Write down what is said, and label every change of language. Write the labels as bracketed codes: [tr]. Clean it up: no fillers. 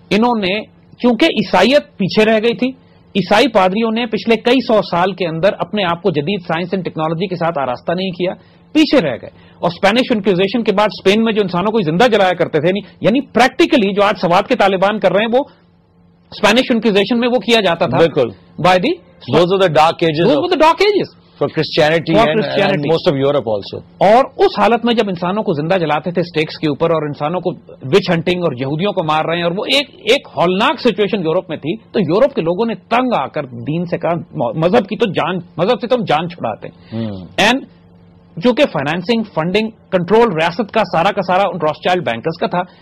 [ur] انہوں نے, چونکہ عیسائیت پیچھے رہ گئی تھی, عیسائی پادریوں نے پچھلے کئی سو سال کے اندر اپنے آپ کو جدید سائنس اینڈ ٹیکنالوجی کے ساتھ آراستہ نہیں کیا, پیچھے رہ گئے. اور اسپینش انکویزیشن کے بعد اسپین میں جو انسانوں کو زندہ جلایا کرتے تھے, یعنی پریکٹیکلی جو آج سوات کے طالبان کر رہے ہیں, وہ اسپینش انکویزیشن میں وہ کیا جاتا تھا. بالکل, [en] By the those are the dark ages for Christianity and most of Europe also. [ur] اور اس حالت میں جب انسانوں کو زندہ جلاتے تھے سٹیکس کے اوپر, اور انسانوں کو وچ ہنٹنگ اور یہودیوں کو مار رہے ہیں, اور وہ ایک ہولناک سچویشن یورپ میں تھی, تو یورپ کے لوگوں نے تنگ آ کر دین سے کہا مذہب سے تو ہم جان چھڑاتے ہیں. اینڈ جو کہ فائنانسنگ, فنڈنگ, کنٹرول ریاست کا سارا روتھشائلڈ بینکرز کا تھا.